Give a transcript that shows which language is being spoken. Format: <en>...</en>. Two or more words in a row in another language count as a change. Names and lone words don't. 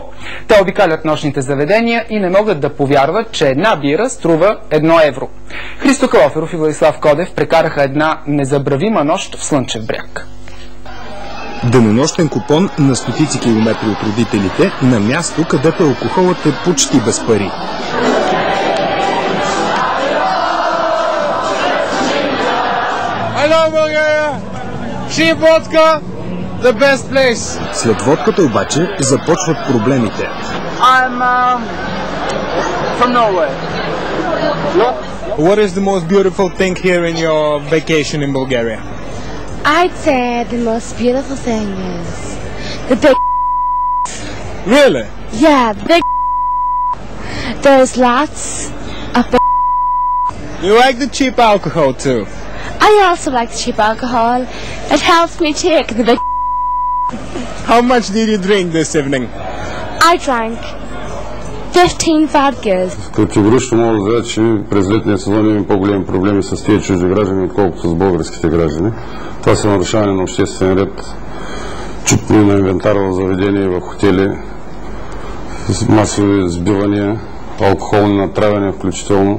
<bg>Те обикалят нощните заведения и не могат да повярват, че една бира струва 1 евро. Христо Калоферов и Владислав Кодев прекараха една незабравима нощ в Слънчев бряг. Денонощен купон на стотици километри от родителите на място, където алкохолът е почти без пари.</bg> <en>Hello, Bulgaria! Cheap vodka, the best place.</en> <bg>След водката обаче започват проблемите.</bg> <en>I'm from Norway. What is the most beautiful thing here in your vacation in Bulgaria? I'd say the most beautiful thing is the big. Really? Yeah, big. There's lots of big. You like the cheap alcohol too? I also like cheap alcohol. It helps me take the big. How much did you drink this evening? I drank 15 vodkas.</en> <bg>Категорично мога да заявя, че през летния сезон имаме по-големи проблеми с тези чужди граждани, отколкото с българските граждани. Това са нарушаване на обществен ред, чупване на инвентар в заведения, в хотели, масови сбивания, алкохолни натравяния включително.</bg>